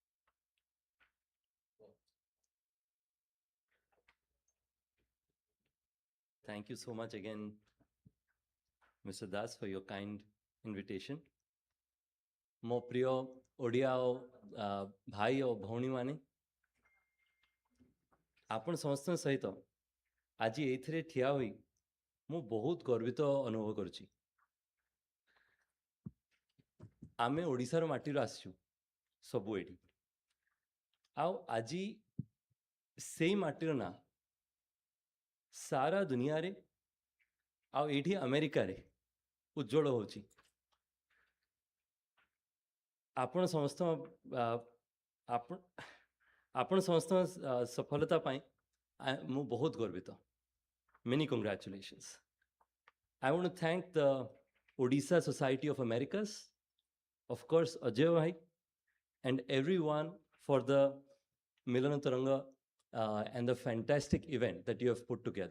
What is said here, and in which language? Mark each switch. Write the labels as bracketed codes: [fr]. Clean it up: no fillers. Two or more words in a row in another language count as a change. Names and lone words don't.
[en] Thank you so much again, Mr. Das, for your kind invitation. [or] ମୋ ପ୍ରିୟ ଓଡ଼ିଆ ଭାଇ ଓ ଭଉଣୀମାନେ, ଆପଣ ସମସ୍ତଙ୍କ ସହିତ ଆଜି ଏଇଥିରେ ଠିଆ ହୋଇ ମୁଁ ବହୁତ ଗର୍ବିତ ଅନୁଭବ କରୁଛି। ଆମେ ଓଡ଼ିଶାର ମାଟିରୁ ଆସିଛୁ ସବୁ ଏଠି, ଆଉ ଆଜି ସେଇ ମାଟିର ନାଁ ସାରା ଦୁନିଆରେ ଆଉ ଏଇଠି ଆମେରିକାରେ ଉଜ୍ଜଳ ହେଉଛି। ଆପଣ ସମସ୍ତଙ୍କ ସଫଳତା ପାଇଁ ମୁଁ ବହୁତ ଗର୍ବିତ। [en] Many congratulations. I want to thank the Odisha Society of Americas, of course Ajay bhai, and everyone for the Milana Taranga and the fantastic event that you have put together.